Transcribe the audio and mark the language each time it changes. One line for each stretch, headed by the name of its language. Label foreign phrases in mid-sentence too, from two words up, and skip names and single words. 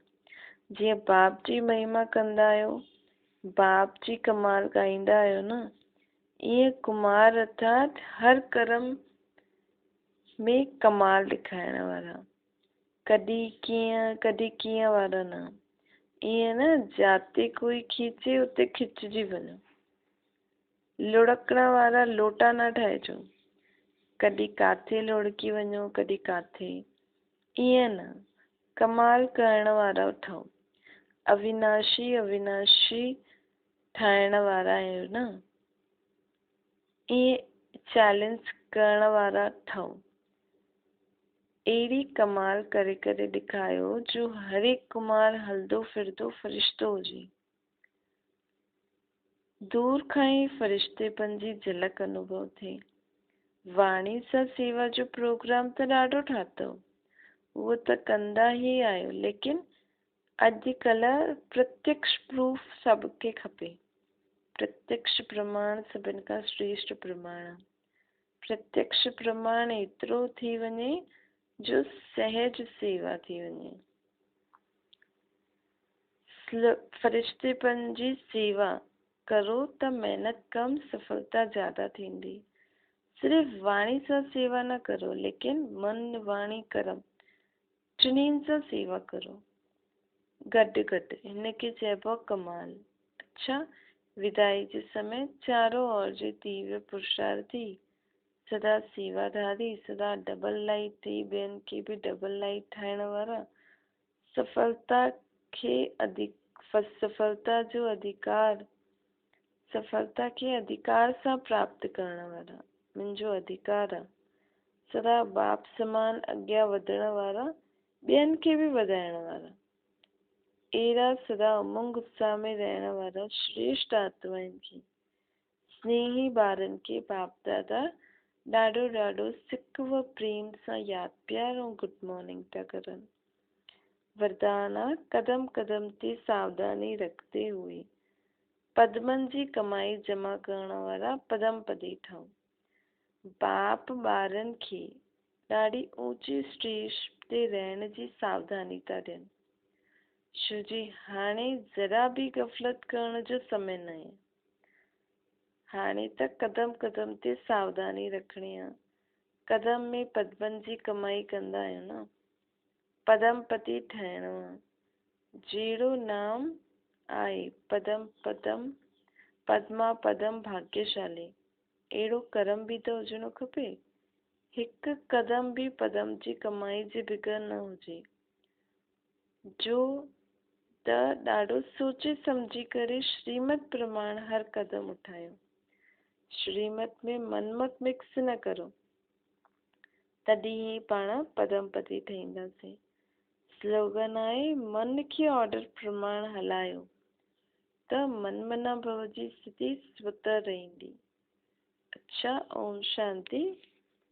Sindhi: जीअं बाप जी महिमा कंदा आहियो, बाप जी कमाल ॻाईंदा आहियो न, ईअं कुमार अर्थात हर कर्म में कमाल ॾेखारण वारा। कॾहिं कीअं वारा न, ईअं न जाते कोई खीचे उते खिचजी वञो। लुढ़कण वारा लोटा न ठाहिजो, कॾहिं काथे लुढ़की वञो कॾहिं काथे, ईअं न। कमाल करण वारा ठहो, अविनाशी ठाहिण वारा आहियो न, ईअं चैलेंज करण वारा ठहो। अहिड़ी कमाल करे करे ॾेखारियो जो हर एक कुमार हलंदो फिरंदो फ़रिश्तो हुजे। दूर खां ई फ़रिश्तेपन जी झलक अनुभव थिए। वाणी सां सेवा जो प्रोग्राम त ॾाढो ठातो, उहो त कंदा ई आहियो, लेकिन अॼुकल्ह प्रत्यक्ष प्रूफ सबके खपे। प्रत्यक्ष प्रमाण सभिनि खां श्रेष्ठ प्रमाण आहे। प्रत्यक्ष प्रमाण एतिरो थी वञे जो सहज सेवा थी वञे। फ़रिश्तेपन जी सेवा करो त महिनत कम, सफलता ज़्यादा थींदी। सिर्फ़ वाणी सां सेवा न करो, लेकिन मन वाणी कर्म टिन्हिनि सां सेवा करो गॾु गॾु, हिनखे चइबो कमाल। अच्छा, विदाई जे समय
Hindi: चारों ओर
Sindhi: जे तीव्र पुरुषार्थी, सदा सेवाधारी, सदा
English: double light
Sindhi: थी ॿियनि खे बि डबल लाइट ठाहिण वारा, सफलता खे अधिकार सां प्राप्त करण वारा, मुंहिंजो अधिकार आहे। सदा बाप समान अॻियां वधण वारा, ॿियनि खे बि वधाइण वारा, अहिड़ा सदा उमंग उत्साह में रहण वारा श्रेष्ठ आत्माउनि खे, स्नेही ॿारनि खे बाप दादा ॾाढो ॾाढो सिक व प्रेम सां यादि प्यार ऐं
English: good morning
Sindhi: था करनि। वरदान आहे कदम कदम ते सावधानी
Hindi: रखते हुए
Sindhi: पदमनि जी कमाई जमा करण वारा पदमपदी ठहो। बाप ॿारनि खे ॾाढी ऊंची स्टेज ते रहण जी सावधानी था ॾियनि, छो जी हाणे ज़रा बि गफ़लत करण जो समय न आहे। हाणे त कदम कदम ते सावधानी रखणी आहे। कदम में पदमनि जी कमाई कंदा आहियो न, पदमपति ठहिणो आहे। जहिड़ो नाम आहे पदम पदम पद्मा पदम भाग्यशाली, अहिड़ो कर्म बि त हुजणो खपे। हिकु कदम बि पदम जी कमाई जे बिगर न हुजे, जो त ॾाढो सोचे सम्झी करे श्रीमत प्रमाण हर कदम उठायो। श्रीमत में मनमत मिक्स न करो, तॾहिं ई पाण पदमपति ठहींदासीं। स्लोगन आहे मन खे ऑर्डर प्रमाण हलायो त मनमना भव जी स्थिति स्वतः रहंदी। अच्छा, ओम शांति।